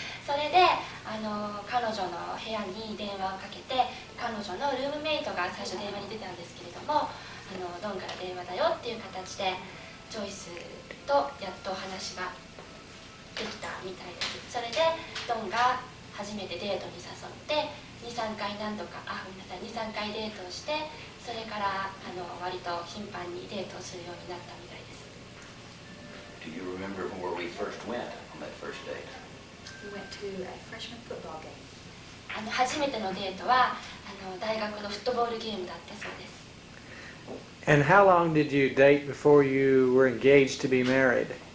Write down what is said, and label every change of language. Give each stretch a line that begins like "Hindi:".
Japanese: それで彼女の部屋に電話をかけて、彼女のルームメイトが最初電話に出たんですけれども、ドンから電話だよっていう形でジョイスとやっと話ができたみたいです。それでドンが初めてデートに誘って 2,3 回デートをして、それから割と頻繁にデートをするようになったみたいです。
English: Do you remember where we first went on that first date? We went to a freshman football game.
Japanese: 初めてのデートは大学のフットボールゲームだったそうです。
English: And how long did you date before you were engaged to be married?